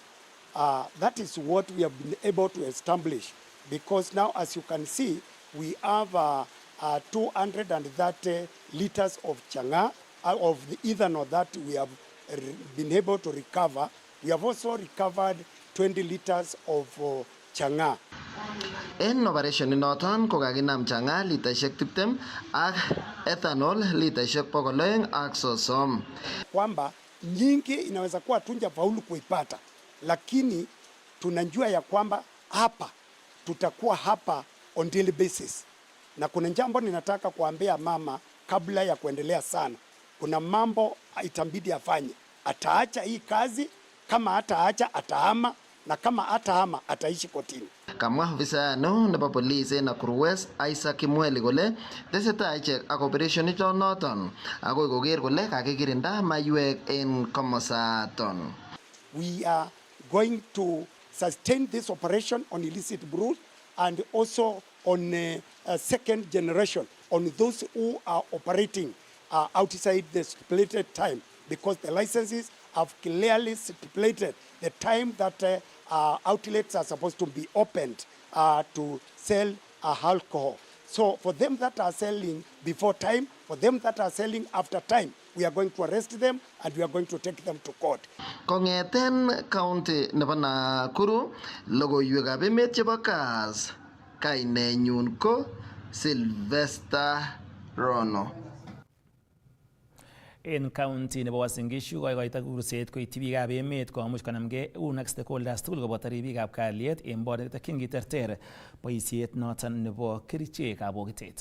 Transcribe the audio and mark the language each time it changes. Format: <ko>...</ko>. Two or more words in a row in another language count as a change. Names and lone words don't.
<en>That is what we have been able to establish, because now, as you can see, we have 230 liters of chang'aa, of the ethanol that we have been able to recover. We have also recovered 20 liters of chang'aa.</en> <kln>En operation inoton ko kakinam chang'aa litaisiek 20 ak ethanol litaisiek 230.</kln> <sw>Kwamba nyingi inaweza kuwa tunja faulu kuipata, lakini tunajua ya kwamba hapa tutakuwa hapa</sw> <en>on daily basis.</en> <sw>Na kuna jambo ninataka kuambia mama kabla ya kuendelea sana. Kuna mambo itambidi afanye. Ataacha hii kazi, kama ataacha atahama, na kama atahama ataishi kotini.</sw> <kln>Kamwa ofisayano nebo police en Nakuru West Isaac Kimweli kole tesetai ichek ak operation ito noton akoi koker kole kakikirinda maiywek en komosaton.</kln> <en>We are going to sustain this operation on illicit brew and also on a second generation, on those who are operating outside the stipulated time, because the licenses have clearly stipulated the time that outlets are supposed to be opened to sell alcohol. So for them that are selling before time, for them that are selling after time, we are going to arrest them and we are going to take them to court.</en> <kln>Kongeten county nebo Nakuru, logoiwekab emet chebo Kass, kainenyun ko Sylvester Rono. En county nebo Uasin Gishu koikoito kurset koityi biikab emet komuch konamgei eun ak stakeholders tugul koboto ribikab kalyet en bod nekitokyin kiterter boisiet noton nebo kerichekab bokitet.</kln>